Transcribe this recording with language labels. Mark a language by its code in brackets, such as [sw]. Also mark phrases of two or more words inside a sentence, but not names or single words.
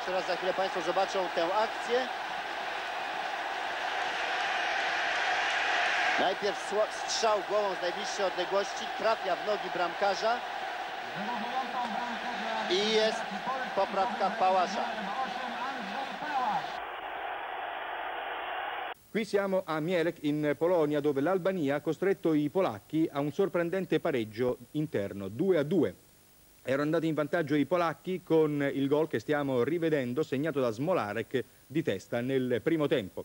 [pl] Teraz za chwilę Państwo zobaczą tę akcję. Najpierw strzał głową z najbliższej odległości, trafia w nogi bramkarza i jest poprawka Pałasza. [it] Qui siamo a Mielec in Polonia, dove l'Albania ha costretto i polacchi a un sorprendente pareggio interno, 2-2. Erano andati in vantaggio i polacchi con il gol che stiamo rivedendo, segnato da Smolarek di testa nel primo tempo.